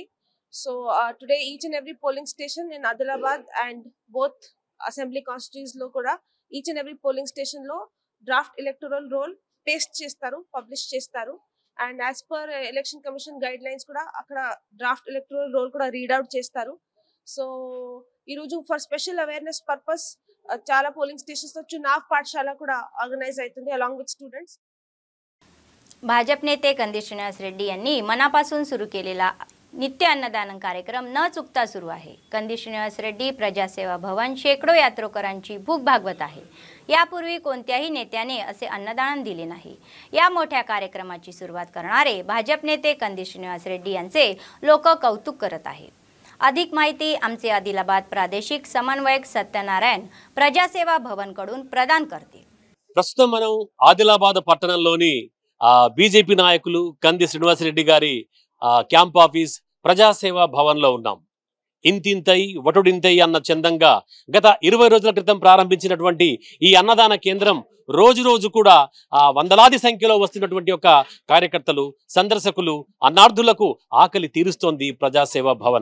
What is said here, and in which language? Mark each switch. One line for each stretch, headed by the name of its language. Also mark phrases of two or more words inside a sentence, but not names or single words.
English: so today each and every polling station in Adilabad and both assembly constituencies
Telugu: లో కూడా
English: each and every polling station లో draft electoral roll paste
Telugu: చేస్తారు, పబ్లిష్ చేస్తారు.
English: and as per election commission guide lines
Telugu: కూడా అక్కడ
English: draft electoral roll కూడా రీడౌట్ చేస్తారు. సో ఈరోజు for special awareness purpose చాలా polling stations లో
Hindi: चुनाव पाठशाला
English: కూడా ఆర్గనైజ్ అవుతుంది along with students.
Marathi: भाजप नेते कंदी श्रीनिवास रेड्डी यांनी मनापासून सुरू केलेला नित्य अन्नदान कार्यक्रम न चुकता सुरू आहे. कंदी श्रीनिवास रेड्डी प्रजासेवा भवन शेकडो यात्रेकरांची भूक भागवत आहे. यापूर्वी कोणत्याही नेत्याने असे अन्नदान दिले नाही. या मोठ्या कार्यक्रमाची सुरुवात करणारे भाजप नेते कंदी श्रीनिवास रेड्डी यांचे लोक कौतुक करत आहेत. अधिक माहिती आमचे आदिलाबाद प्रादेशिक समन्वयक सत्यनारायण प्रजासेवा भवन कडून प्रदान करतील.
Telugu: ప్రస్తుతం మనం ఆదిలాబాద్ పట్టణంలోని బీజేపీ నాయకులు కంది శ్రీనివాసరెడ్డి గారి
English: camp office
Telugu: ప్రజాసేవా భవన్ లో ఉన్నాం. ఇంతింతై వటుడింతై అన్న చందంగా గత 20 రోజుల క్రితం ప్రారంభించినటువంటి ఈ అన్నదాన కేంద్రం రోజు రోజు కూడా వందలాది సంఖ్యలో వస్తున్నటువంటి ఒక కార్యకర్తలు, సందర్శకులు, అన్నార్థులకు ఆకలి తీరుస్తోంది ప్రజాసేవా భవన్.